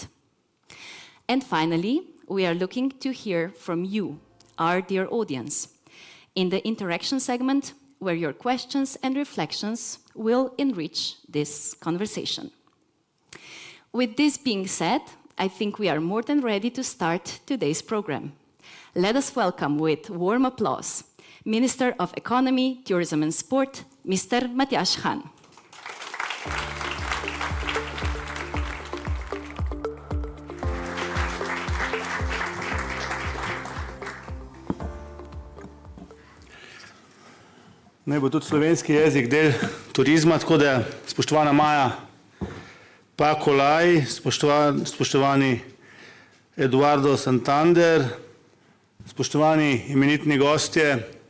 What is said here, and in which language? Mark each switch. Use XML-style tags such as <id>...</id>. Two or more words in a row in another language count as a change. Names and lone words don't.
<en>And finally, we are looking to hear from you, our dear audience, in the interaction segment, where your questions and reflections will enrich this conversation. With this being said, I think we are more than ready to start today's program. Let us welcome with warm applause Minister of Economy, Tourism and Sport, Mr. Matjaž Han.</en> <sl>Naj bo tudi slovenski jezik del turizma, tako da spoštovana Maja Pakolaj, spoštovani Eduardo Santander, spoštovani imenitni gostje,</sl>